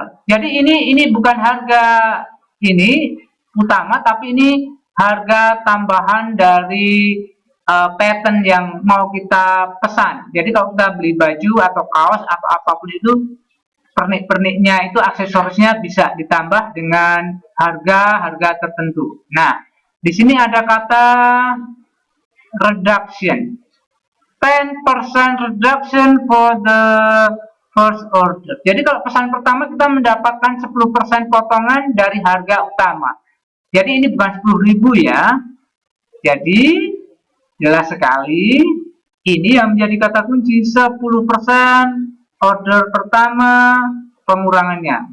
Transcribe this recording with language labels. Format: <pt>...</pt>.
<id>Jadi ini bukan harga ini utama, tapi ini harga tambahan dari pattern yang mau kita pesan. Jadi kalau kita beli baju atau kaos atau apapun itu, pernik-perniknya itu aksesorisnya bisa ditambah dengan harga tertentu. Nah, di sini ada kata reduction.</id> <en>10% reduction for the first order.</en> <id>Jadi kalau pesan pertama kita mendapatkan 10% potongan dari harga utama. Jadi ini bukan 10.000 ya. Jadi jelas sekali ini yang menjadi kata kunci 10% order pertama pengurangannya.</id>